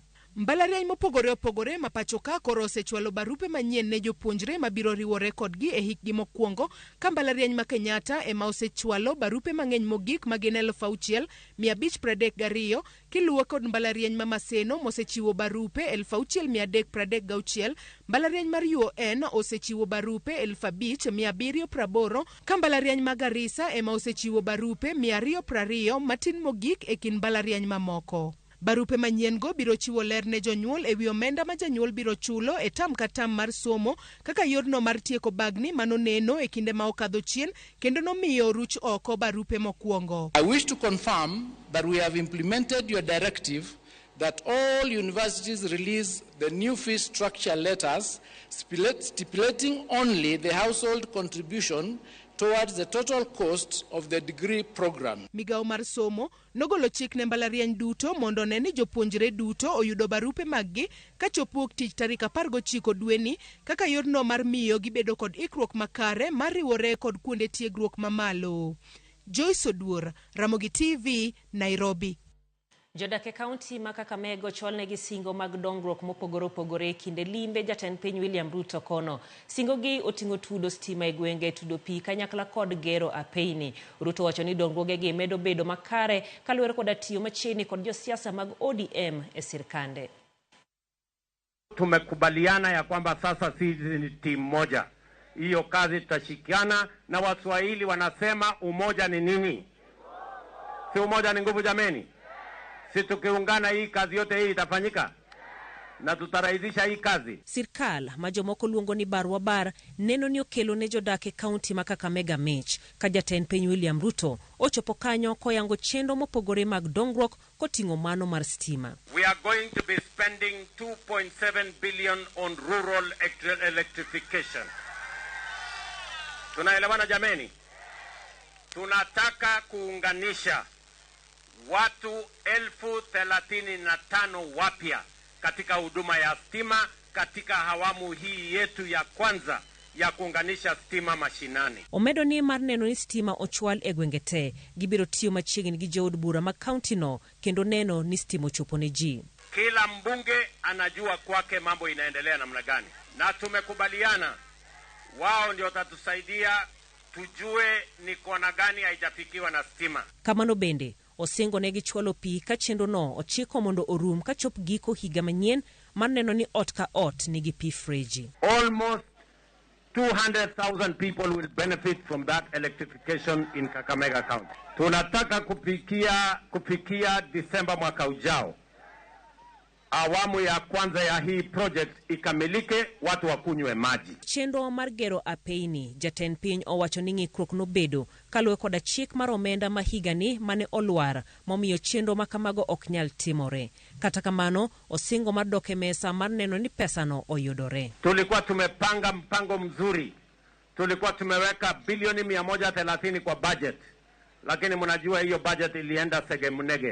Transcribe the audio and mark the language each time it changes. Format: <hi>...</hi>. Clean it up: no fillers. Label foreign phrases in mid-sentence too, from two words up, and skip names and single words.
<luo>Mbalariany mopogore opogore ma pacho ka koro osechwalo barupe manyien ne jopuonjre mabiro riwore kodgi e hikgi mokwongo, ka mbalariany ma Kenyatta ema osechwalo barupe mang'eny mogik magin 6,532, kiluwo kod mbalariany ma Maseno mosechiwo barupe 6,336, mbalariany mar UON osechiwo barupe 5,780, ka mbalariany ma Garissa ema osechiwo barupe 220 matin mogik e kin mbalariany mamoko. Barupe manyien go biro chiwo ler ne jonyuol e wi omenda ma janyuol biro chulo e tam ka tam mar somo, kaka yorno mar tieko bagni manoneno e kinde ma okadho chien kendo nomiyo ruch oko barupe mokwongo.</luo> <en>I wish to confirm that we have implemented your directive that all universities release the new fee structure letters stipulating only the household contribution towards the total cost of the degree program.</en> <luo>Migao mar somo nogolo chik ne mbalariany duto mondo ne ni jopuonjre duto oyudo barupe maggi ka chopo tich tarik 19 dweni, kaka yorno mar miyo gibedo kod ikruok makare mar riwore kod kuonde tiegruok mamalo. Joyce Oduor, Ramogi TV, Nairobi. Jodak e kaunti ma Kakamega ochwalnegi singo mag dongruok mopogore opogore kinde limbe jatend piny William Ruto kono. Singogi oting'o tudo stima e gwenge, tudo pi kanyakla kod gero apeyni. Ruto wacho ni dongruogegi medo bedo makare kaluwore koda tiyo machiegni kod josiasa mag ODM e sirkande.</luo> <sw>Tumekubaliana ya kwamba sasa sisi ni timu moja. Hiyo kazi tutashikiana, na Waswahili wanasema umoja ni nini? Si umoja ni nguvu jameni? Si tukiungana hii kazi yote hii itafanyika na tutarahisisha hii kazi.</sw> <luo>Sirkal ma jomoko luongo ni barwa bar neno ni okelo ne jodak e kaunti ma Kakamega mich ka jatend piny William Ruto ochopo kanyo koyango chenro mopogore mag dongruok koting'o mano mar stima.</luo> <en>We are going to be spending 2.7 billion on rural electrification.</en> <sw>Tunaelewana jameni? Tunataka kuunganisha watu 35,000 wapya katika huduma ya stima katika awamu hii yetu ya kwanza ya kuunganisha stima mashinani.</sw> <luo>Omedo ni mar neno ni stima ochwal e gwenge te, gibiro tiyo machiegni gi jood bura ma kaunti no kendo neno ni stima ochopo ne ji.</luo> <sw>Kila mbunge anajua kwake mambo inaendelea namna gani, na tumekubaliana wao ndio watatusaidia tujue ni kona gani haijafikiwa na stima.</sw> <luo>Kamano bende osingo negi chwalo pi ka chenro no ochiko mondo orum ka chop giko higa manyien mar neno ni ot ka ot nigi pi freji.</luo> <en>Almost 200,000 people will benefit from that electrification in Kakamega County.</en> <sw>Tunataka kufikia Disemba mwaka ujao, awamu ya kwanza ya hii project ikamilike, watu wakunywe maji.</sw> <luo>Chenro mar gero apeyni jatend piny owacho ni ng'ikruok nobedo kaluwe koda chik mar omenda ma higani mane olwar momiyo chenro makamago ok nyal timore. Kata kamano osingo mar doke mesa mar neno ni pesano oyudore.</luo> <sw>Tulikuwa tumepanga mpango mzuri, tulikuwa tumeweka bilioni 130 kwa budget, lakini mnajua hiyo budget ilienda segemnege.</sw>